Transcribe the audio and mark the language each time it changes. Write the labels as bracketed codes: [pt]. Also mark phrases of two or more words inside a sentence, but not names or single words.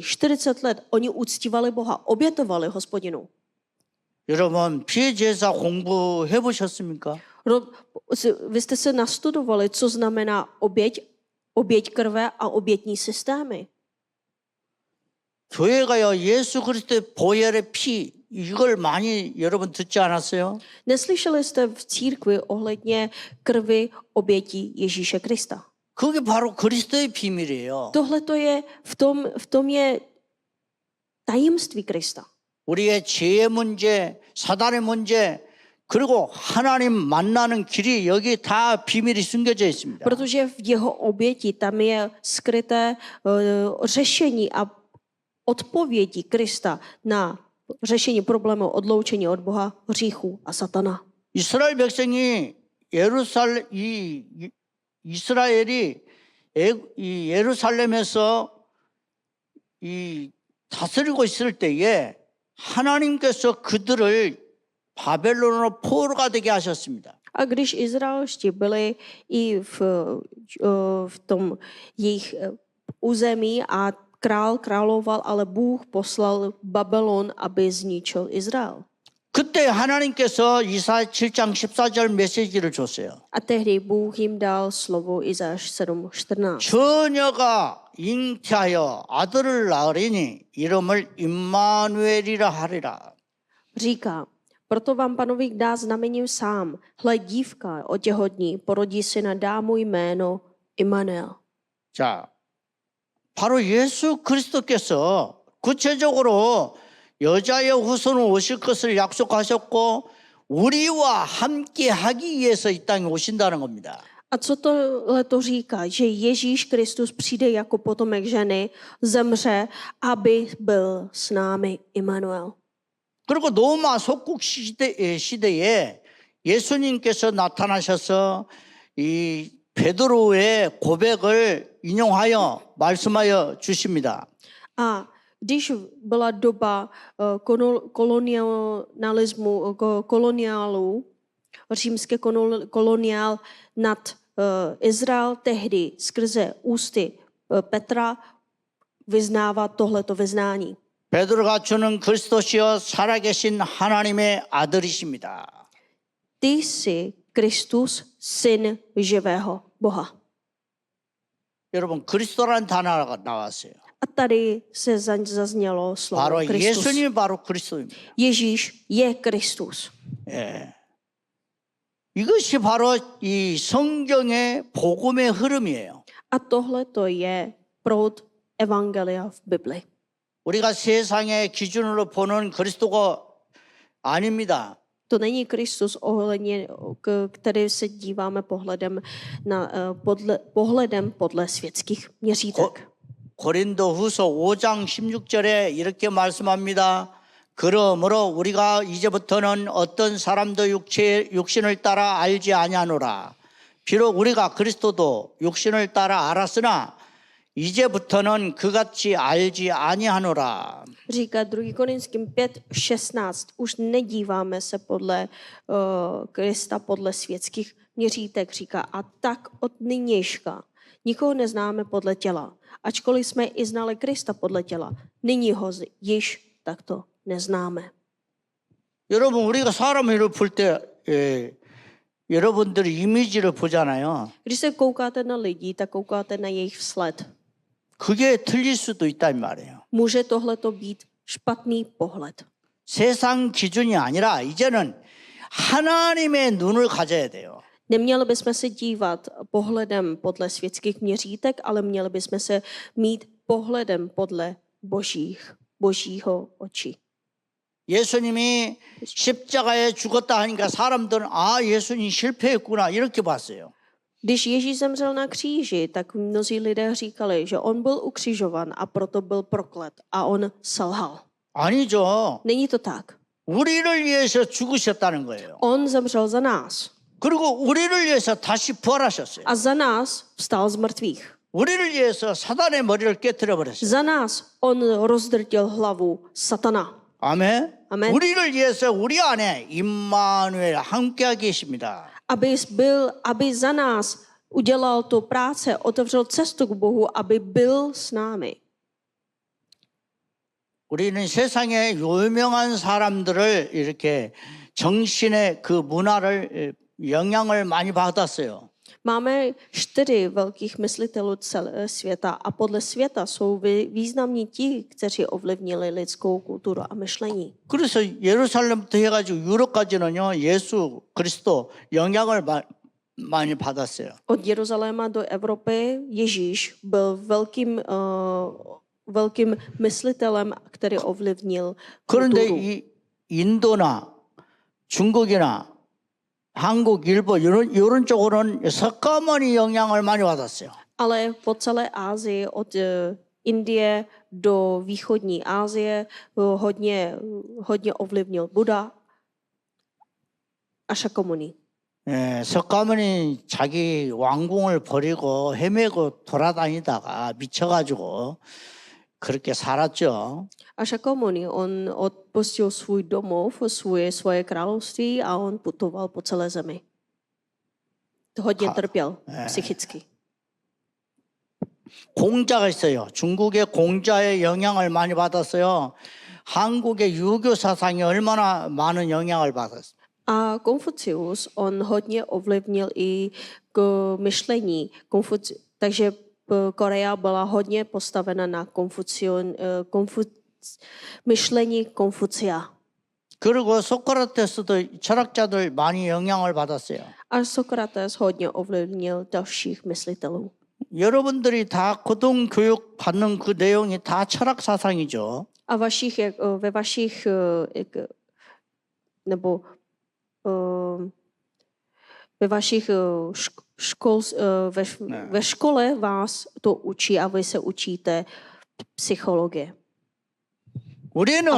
[cs] 40 let oni uctívali Boha, obětovali Hospodinu. [ko] 여러분 피해 제사 공부해 보셨습니까? [cs] Vy jste se nastudovali, co znamená oběť krve a obětní systémy. [ko] 교회가요 예수 그리스도의 보혈의 피 이걸 많이 여러분 듣지 않았어요? [cs] Neslyšeli jste v církvi ohledně krvi obětí Ježíše Krista? [ko] 그게 바로 그리스도의 비밀이에요. [cs] Tohle to je, v tom je tajemství Krista. [ko] 우리의 죄의 문제, 사단의 문제, 그리고 하나님 만나는 길이 여기 다 비밀이 숨겨져 있습니다. [cs] Protože v jeho oběti tam je skryté řešení a odpovědi Krista na řešení problému odloučení od Boha, hříchu a satana. [ko] 이스라엘 백성이 이스라엘이 이 예루살렘에서 이 다스리고 있을 때에 하나님께서 그들을 바벨론으로 포로가 되게 하셨습니다. [cs] A když Izraelští byli i v tom jejich území a král královal, ale Bůh poslal Babylon, aby zničil Izrael. [ko] 그때 하나님께서 이사야 7장 14절 메시지를 줬어요. [cs] A tehdy Bůh jim dal slovo Izáš 7:14. [ko] 처녀가 잉태하여 아들을 낳으리니 이름을 임마누엘이라 하리라. [cs] Říká, proto vám Panovník dá znamením sám. Hle, dívka otěhotní, porodí syna, dá mu jméno Immanuel. [ko] 자, 바로 예수 그리스도께서 구체적으로 여자의 후손으로 오실 것을 약속하셨고 우리와 함께 하기 위해서 이 땅에 오신다는 겁니다. [cs] A co to říká? Že Ježíš Kristus přijde jako potomek ženy, zemře, aby byl s námi Immanuel. [ko] 그리고 로마 속국 시대에 예수님께서 나타나셔서 이 베드로의 고백을 인용하여 말씀하여 주십니다. [cs] A když byla doba koloniálu, římské koloniál nad Izrael, tehdy skrze ústy Petra vyznává tohleto vyznání. [ko] 베드로가 주는 그리스도시여 살아계신 하나님의 아들이십니다. [cs] Ty jsi Kristus, syn živého Boha. [ko] 여러분 그리스도라는 단어가 나왔어요. [cs] A tady se zaznělo slovo [ko] 바로 [cs] Kristus. [ko] 예수님이 바로 그리스도입니다. [cs] Ježíš je Kristus. [ko] 예. 이것이 바로 이 성경의 복음의 흐름이에요. [cs] A tohle to je proud evangelia v Bibli. [ko] 우리가 세상의 기준으로 보는 그리스도가 아닙니다. [cs] To není Kristus ohledně, který se díváme pohledem podle světských měřítek. [ko] 고린도후서 5장 16절에 이렇게 말씀합니다. 그러므로 우리가 이제부터는 어떤 사람도 육신을 따라 알지 아니하노라. 비록 우리가 그리스도도 육신을 따라 알았으나 이제부터는 그같이 알지 아니하노라. [cs] Říká 2. Korinským 5:16. Už nedíváme se podle Krista, podle světských měřítek. Říká, a tak od nynějška nikoho neznáme podle těla. Ačkoliv jsme i znali Krista podle těla, nyní ho již takto neznáme. [ko] 여러분 우리가 사람을 볼 때 여러분들이 이미지를 보잖아요. [cs] Když se koukáte na lidi, tak koukáte na jejich vzhled. [ko] 그게 틀릴 수도 있단 말이에요. [cs] Může tohleto být špatný pohled. [ko] 세상 기준이 아니라 이제는 하나님의 눈을 가져야 돼요. [cs] Neměli bychom se dívat pohledem podle světských měřítek, ale měli bychom se mít pohledem podle božího očí. [ko] 예수님이 십자가에 죽었다 하니까 사람들은 아 예수님 실패했구나 이렇게 봤어요. [cs] Když Ježíš zemřel na kříži, tak mnozí lidé říkali, že on byl ukřižovan a proto byl proklet a on selhal. [ko] 아니죠. [cs] Není to tak. [ko] 우리를 위해서 죽으셨다는 거예요. [cs] On zemřel za nás [ko] 그리고 우리를 위해서 다시 부활하셨어요. [cs] a za nás vstal z mrtvých. [ko] 우리를 위해서 사단의 머리를 깨뜨려 버렸어요. [cs] Za nás on rozdrtil hlavu satana. [ko] 아멘. 아멘. 우리를 위해서 우리 안에 임마누엘 함께 계십니다. [cs] Aby za nás udělal tu práce, otevřel cestu k Bohu, aby byl s námi. [ko] 우리는 세상의 유명한 사람들을 이렇게 정신의 그 문화를 영향을 많이 받았어요. [cs] Máme 4 velkých myslitelů celého světa a podle světa jsou významní ti, kteří ovlivnili lidskou kulturu a myšlení. [ko] 그래서 예루살렘부터 해가지고 유럽까지는요 예수 그리스도 영향을 많이 받았어요. [cs] Od Jeruzaléma do Evropy Ježíš byl velkým myslitelem, který ovlivnil [ko] 그런데 [cs] kulturu. [ko] 이 인도나 중국이나 한국, 일본 이런 쪽으로는 석가모니 영향을 많이 받았어요. [cs] Ale po celé Asii, od Indie do východní Asie, hodně ovlivnil Buddha a Shakyamuni. [ko] 예, 석가모니 자기 왕궁을 버리고 헤매고 돌아다니다가 미쳐가지고 그렇게 살았죠. [cs] A Shakyamuni, on opustil svůj domov, svoje království a on putoval po celé zemi. Hodně trpěl psychicky. [ko] 공자가 있어요. 중국의 공자의 영향을 많이 받았어요. 한국의 유교 sa상이 얼마나 많은 영향을 받았어요. [cs] A Konfucius, on hodně ovlivnil i k myšlení. Takže Korea byla hodně postavena na myšlení Konfucia. [ko] 그리고 소크라테스도 철학자들 많이 영향을 받았어요. [cs] A Sokrates hodně ovlivnil dalších myslitelů. [ko] 여러분들이 다 고등교육 받는 그 내용이 다 철학 사상이죠. [cs] A ve vašich nebo ve vašich ve škole vás to učí a vy se učíte psychologie a [ko] 우리는